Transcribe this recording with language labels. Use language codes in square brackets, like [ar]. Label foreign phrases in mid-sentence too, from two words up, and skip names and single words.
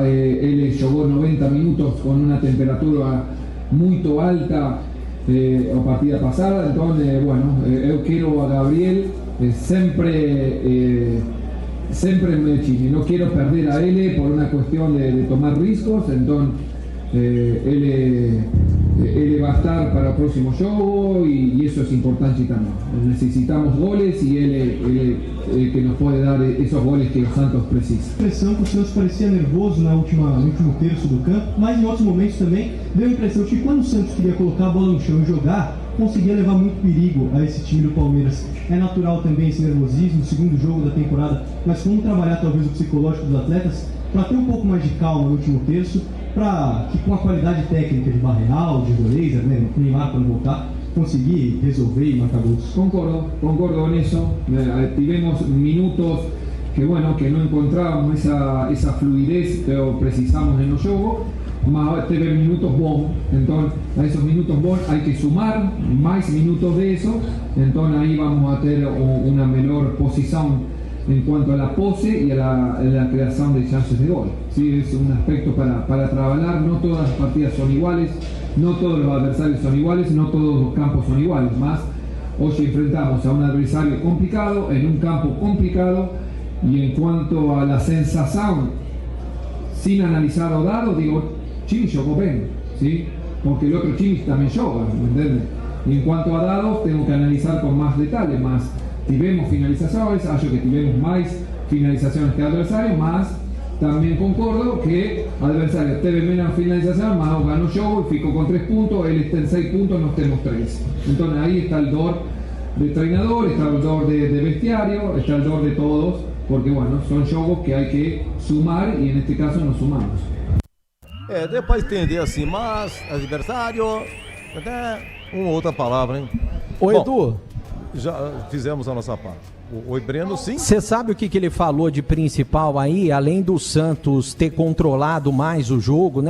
[es] Él jugó 90 minutos con una temperatura muy alta a partida pasada, entonces bueno, yo quiero a Gabriel siempre en Medellín, no quiero perder a él por una cuestión de tomar riesgos, entonces él va a estar para el próximo juego y eso es importante también. Necesitamos goles y él que nos puede dar esos goles [pt] que o Santos precisa. A impressão que o Santos parecia nervoso no último terço do campo, mas em outros momentos também deu a impressão de que quando o Santos queria colocar a bola no chão e jogar, conseguia levar muito perigo a esse time do Palmeiras. É natural também esse nervosismo, segundo jogo da temporada, mas como trabalhar talvez o psicológico dos atletas para ter um pouco mais de calma no último terço, para que com a qualidade técnica de Barreal, de Doreza, né, o Neymar quando voltar, conseguir resolver e marcar gols. [es] Concordo en eso. [pt] Tivemos minutos [es] que bueno, que no encontrábamos esa fluidez que precisamos en los juegos, [pt] mas teve minutos bons, [es] entonces a esos minutos bons hay que sumar más minutos de eso, entonces ahí vamos a tener una mejor posición en cuanto a la pose y a la creación de chances de gol. ¿Sí? Es un aspecto para trabajar, no todas las partidas son iguales, no todos los adversarios son iguales, no todos los campos son iguales, más hoy enfrentamos a un adversario complicado, en un campo complicado, y en cuanto a la sensación, sin analizar o dado, digo, Chile jugó bien, ¿sí? Porque el otro Chile también juega, ¿me entiendes? Y en cuanto a dados, tengo que analizar con más detalle, más tivemos finalizaciones, [pt] acho que tivemos [es] más finalizaciones que adversario, más también concordo que adversario teve menos finalización, más ganó yo y ficó con 3 puntos, él está en 6 puntos, nos tenemos 3. Entonces ahí está el dor de entrenador, está el dor de bestiario, está el dor de todos, porque bueno, son jogos que hay que sumar y en este caso nos sumamos. [pt] Deu pra entender assim, mas adversário, até uma outra palavra, hein? Ô, Edu, já fizemos a nossa parte. Oi, Breno, sim? Você sabe o que ele falou de principal aí, além do Santos ter controlado mais o jogo, né?